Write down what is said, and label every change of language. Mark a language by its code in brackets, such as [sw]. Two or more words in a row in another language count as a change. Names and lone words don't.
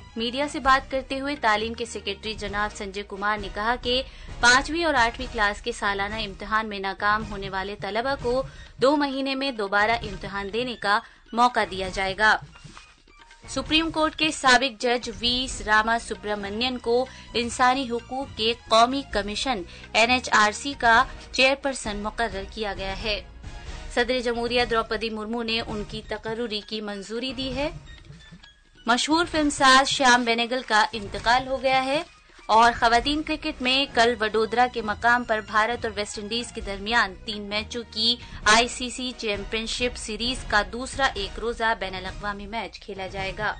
[ur] میڈیا سے بات کرتے ہوئے تعلیم کے سیکریٹری جناب سنجے کمار نے کہا کہ 5ویں اور 8ویں کلاس کے سالانہ امتحان میں ناکام ہونے والے طلبہ کو 2 مہینے میں دوبارہ امتحان دینے کا موقع دیا جائے گا۔ سپریم کورٹ کے سابق جج وی راما سبرامنین کو انسانی حقوق کے قومی کمیشن NHRC کا چیئرپرسن مقرر کیا گیا ہے۔ صدر جمہوریہ دروپدی مرمو نے ان کی تقرری کی منظوری دی ہے۔ مشہور فلم ساز شیام بینگل کا انتقال ہو گیا ہے۔ اور خواتین کرکٹ میں کل وڈودرا کے مقام پر بھارت اور ویسٹ انڈیز کے درمیان 3 میچوں کی ICC چیمپئن شپ سیریز کا دوسرا ایک روزہ بین الاقوامی میچ کھیلا جائے گا۔